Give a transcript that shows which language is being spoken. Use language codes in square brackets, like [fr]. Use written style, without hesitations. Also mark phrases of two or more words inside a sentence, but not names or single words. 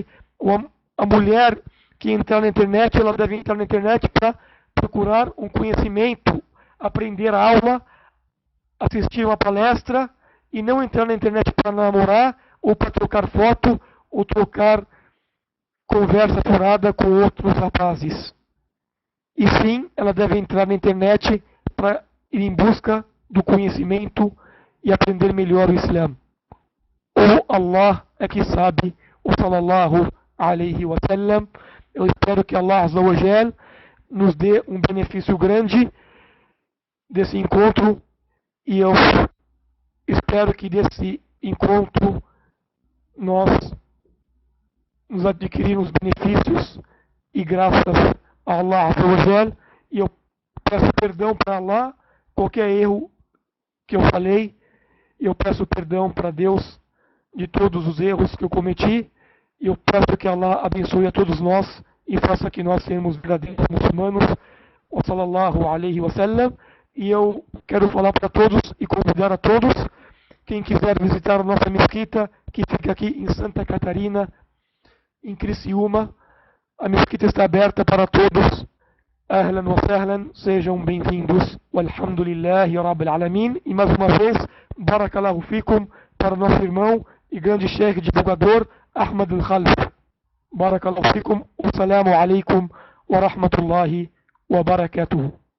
[pt] A mulher que entrar na internet, ela deve entrar na internet para procurar um conhecimento, aprender a aula, assistir uma palestra, e não entrar na internet para namorar, ou para trocar foto, ou trocar conversa furada com outros rapazes. E sim, ela deve entrar na internet para ir em busca do conhecimento e aprender melhor o Islã. Ou Allah é que sabe, o [ar] صلى الله عليه وسلم. [pt] Eu espero que [ar] الله عز وجل [pt] nos dê um benefício grande desse encontro, e eu espero que desse encontro nós nos adquirirmos benefícios e graças a [ar] الله عز وجل. [pt] E eu peço perdão para Allah, qualquer erro que eu falei, eu peço perdão para Deus de todos os erros que eu cometi, e eu peço que Allah abençoe a todos nós e faça que nós sejamos verdadeiros muçulmanos. [ar] وصلى الله عليه وسلم. [pt] E eu quero falar para todos e convidar a todos, quem quiser visitar a nossa mesquita, que fica aqui em Santa Catarina, em Criciúma, a mesquita está aberta para todos. [ar] أهلا وسهلا, [pt] sejam bem-vindos. [ar] والحمد لله رب العالمين. [pt] E mais uma vez, [ar] بارك الله فيكم [pt] para o nosso irmão e grande chefe divulgador, Ahmad al-Khalf. [ar] بارك الله فيكم. والسلام عليكم ورحمة الله وبركاته.